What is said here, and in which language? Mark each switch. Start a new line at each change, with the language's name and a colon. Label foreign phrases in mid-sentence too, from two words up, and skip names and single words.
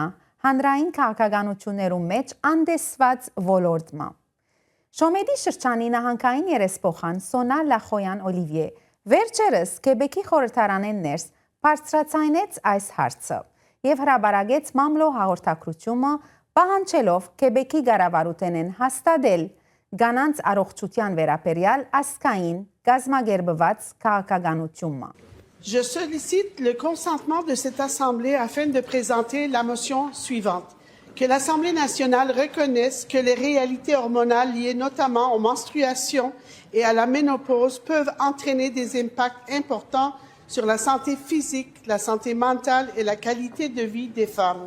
Armenian: հանրային քաղաքականություններում մեջ անդեսված ոլորտը։ Շոմեդի շրջանի նահանգային երեսփոխան Սոնա Լախոյան Օլիվիե վերջերս Քեբեկի խորհրդարանեն ներս բարձրացնեց այս հարցը եւ հրաբարագեց մամլո հաղորդակցությունը պահանջելով Քեբեկի կառավարութենեն հաստատել կանանց առողջության վերաբերյալ ազգային կազմակերպված քաղաքականությունը։
French: Je sollicite le consentement de cette Assemblée afin de présenter la motion suivante. Que l'Assemblée nationale reconnaisse que les réalités hormonales liées notamment aux menstruations et à la ménopause peuvent entraîner des impacts importants sur la santé physique, la santé mentale et la qualité de vie des femmes.